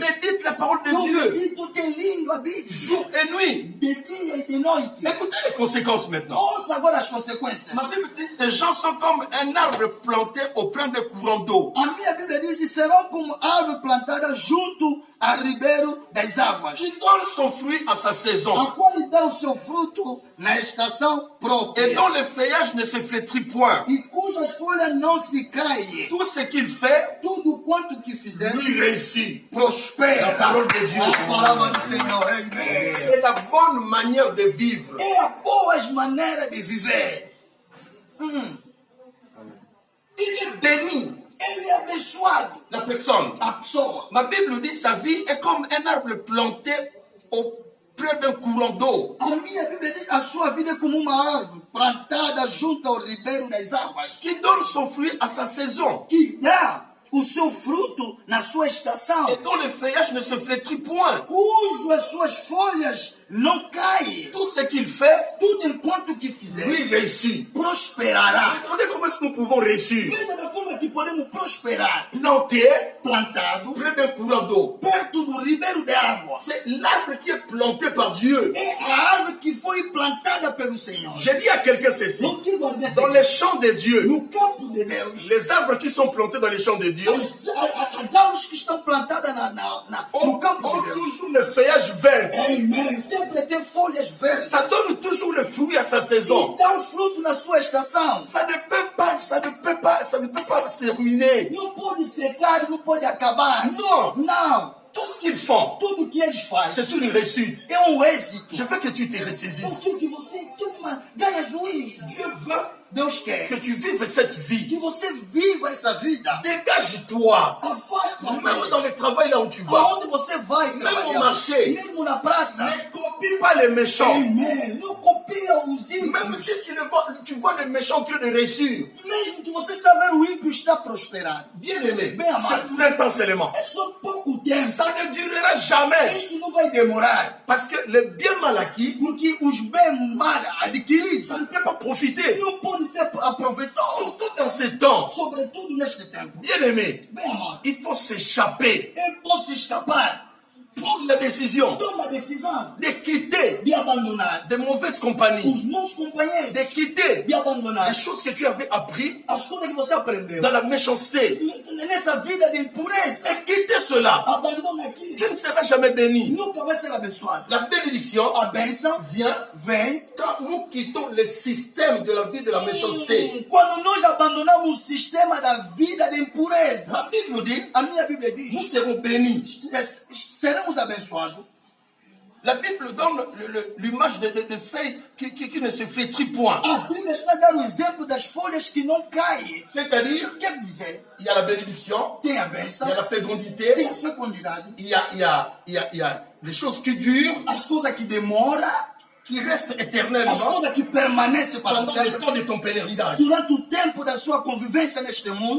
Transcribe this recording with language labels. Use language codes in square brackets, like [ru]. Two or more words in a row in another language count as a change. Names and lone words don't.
[fr] médite la parole de [pt] Eu [fr] Dieu [pt] medito tem lindo a Bíblia, [fr] jour et nuit. [pt] de dia e de noite. [fr] Écoutez les conséquences maintenant. [pt] Ouça agora as consequências. [fr] Ma Bible dit ces gens sont comme un arbre planté auprès de courants d'eau. [pt] A minha Bíblia diz: serão como árvore plantada junto a ribeiro das águas, [fr] Qui donne son fruit à sa [pt] a [fr] saison [pt] qual lhe dá o seu fruto na estação [fr] et [pt] própria, [fr] dont le feuillage ne se flétrit point. [pt] e cujas folhas não se caem. [fr] Tout ce qu'il fait, [pt] Tudo quanto que fizer [fr] lui réussit. [pt] prospera. [fr] La parole de Dieu. [pt] A palavra do Senhor, amém. [fr] C'est la bonne manière de vivre. [pt] É a boas maneiras de viver. [fr] Il est béni, [pt] Ele é abençoado. [fr] la personne. [pt] A pessoa. [fr] Ma Bible dit sa vie est comme un arbre planté auprès d'un courant d'eau. [pt] A minha Bíblia diz: a sua vida é como uma árvore plantada junto ao ribeiro das águas, [fr] Qui donne son fruit à sa saison [pt] que dá o seu fruto na sua estação, [fr] et dont le feuillage ne se flétrit point. [pt] cujas suas folhas não caem. [fr] Tout ce qu'il fait, [pt] Tudo enquanto que fizer [fr] lui réussit. [pt] prosperará. [fr] Regardez comment est-ce que nous pouvons réussir. [pt] Veja da forma que podemos prosperar. [fr] Planté [pt] Plantado [fr] près d'un courant d'eau. [pt] perto do ribeiro de água. [fr] C'est l'arbre qui est planté par Dieu. [pt] É a árvore que foi plantada pelo Senhor. [fr] J'ai dit à quelqu'un ceci. [pt] Eu digo a você, [fr] Dans les champs de Dieu, [pt] no campo de Deus, [fr] les arbres qui sont plantés dans les champs de Dieu [pt] as árvores que estão plantadas no [fr] ont [pt] campo de Deus, [fr] toujours le feuillage vert. [pt] amém, sempre tem folhas verdes. [fr] Ça donne toujours le fruit à sa saison. [pt] E dá o fruto na sua estação. [fr] Ça ne peut pas se ruiner. [pt] Não pode secar, não pode acabar. [fr] Non. [pt] Não. [fr] Tout ce qu'ils font, [pt] Tudo que eles fazem [fr] c'est une réussite. [pt] é êxito. [fr] Je veux que tu te ressaisisses. [pt] Porque que você ganha juízo. [fr] Dieu veut [pt] Deus quer [fr] que tu vives cette [pt] que [fr] vie. [pt] você viva essa vida. [fr] Dégage-toi. [pt] Afasta [fr] Même dans le travail là où tu vas. [pt] aonde você vai Mesmo trabalhar. no marché. Mesmo na praça. [fr] Ne copie pas les méchants. [pt] Amém. Não copie pia os ímpios. [fr] Même si tu vois les méchants en train de réussir. [pt] Mesmo que você está vendo o ímpio está prosperando. [fr] Bien aimé, [pt] Bem amado. [fr] c'est pour un temps seulement. [pt] É só pouco tempo. [fr] Ça ne durera jamais. [pt] Isto não vai demorar. [fr] Parce que le bien mal acquis, [pt] Porque os bem mal adquiridos [fr] ça ne peut pas profiter. [pt] não podem ser aproveitados. [fr] Surtout dans ces temps. [pt] Sobretudo neste tempo. [fr] Bien aimé, [pt] Bem amado. [fr] il faut s'échapper. [pt] Eu posso escapar. [fr] Prendre la décision [pt] Toma a decisão [fr] de quitter [pt] de abandonar [fr] de mauvaises compagnies. [pt] os maus companheiros. [fr] De quitter [pt] De abandonar [fr] les choses que tu avais apprises [pt] as coisas que você aprendeu. [fr] dans la méchanceté. [pt] Nessa vida de impureza. [fr] Et quitter cela, [pt] Abandona aquilo. [fr] tu ne seras jamais béni. [pt] Nunca vai ser abençoado. [fr] La bénédiction [pt] A bênção [fr] vient [pt] vem [fr] quand nous quittons le système de la vie de la méchanceté. [pt] quando nós abandonamos o sistema da vida de impureza. [fr] La Bible nous dit, [pt] A minha Bíblia diz: [fr] nous serons bénis. [pt] seremos abençoados. [fr] La Bible donne l'image de feuilles qui ne se flétrit point. [pt] A Bíblia está a dar o exemplo das folhas que não caem. [fr] C'est-à-dire, [pt] Quer dizer, [fr] il y a la bénédiction, [pt] tem a [fr] il [pt] bênção, [fr] y a la [pt] tem [fr] fécondité, [pt] a fecundidade, [fr] il y a les choses qui durent, [pt] as coisas que demoram, [fr] qui restent [pt] as [fr] éternellement [pt] coisas que permanecem para [fr] pendant le [pt] sempre. [fr] temps de ton pèlerinage. [pt] Durante o tempo da sua convivência neste mundo,